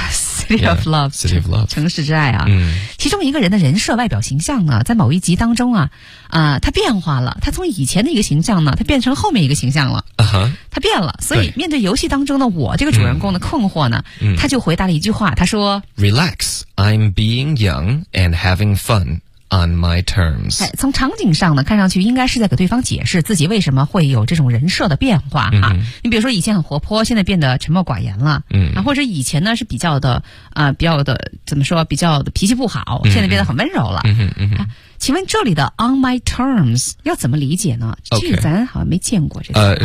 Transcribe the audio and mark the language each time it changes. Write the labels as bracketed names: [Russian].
[English] City of Love [Chinese] 城市之爱啊。其中一个人的人设外表形象呢在某一集当中啊他变化了，他从以前的一个形象呢他变成后面一个形象了。他变了，所以面对游戏当中的我这个主人公的困惑呢他就回答了一句话，他说 [English] Relax, I'm being young and having fun on my terms。 [Chinese] 从场景上呢看上去应该是在给对方解释自己为什么会有这种人设的变化啊。你比如说以前很活泼现在变得沉默寡言了。或者以前呢是比较的比较的怎么说比较的脾气不好，现在变得很温柔了。请问这里的 [English] on my terms [Chinese] 要怎么理解呢？这个咱好像没见过这个。